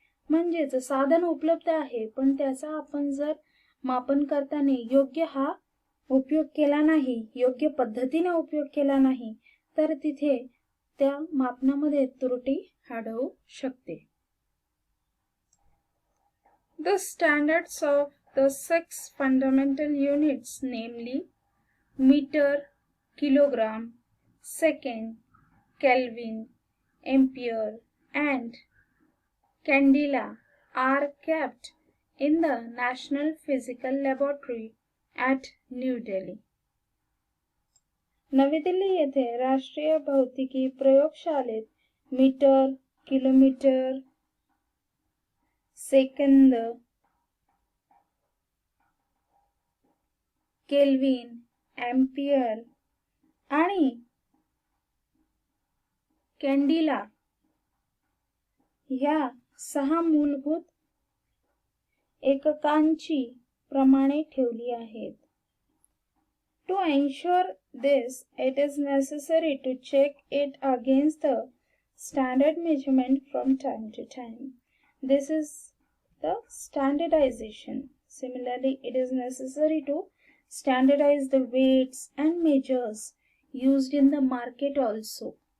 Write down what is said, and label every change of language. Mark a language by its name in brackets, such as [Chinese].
[Marathi] म्हणजेच साधन उपलब्ध आहे पण त्याचा आपण जर मापन करताना योग्य उपयोग केला नाही, योग्य पद्धतीने उपयोग केला नाही तर तिथे त्या मापनामध्ये त्रुटी आढळू शकते. [English] The standards of the 6 fundamental units, namely meter, kilogram, second, Kelvin, ampere, and candela, are kept in the National Physical Laboratory at New Delhi. [Marathi] नवी दिल्ली येथे राष्ट्रीय भौतिकी प्रयोगशाळेत metre, kilometre, second, kelvin, ampere आणि कॅन्डिला ह्या 6 मूलभूत एककांची प्रमाणे ठेवली आहेत. [English] To ensure this, it is necessary to check it against the standard measurement from time to time. This is the standardization. Similarly, it is necessary to standardize the weights and measures used in the market also.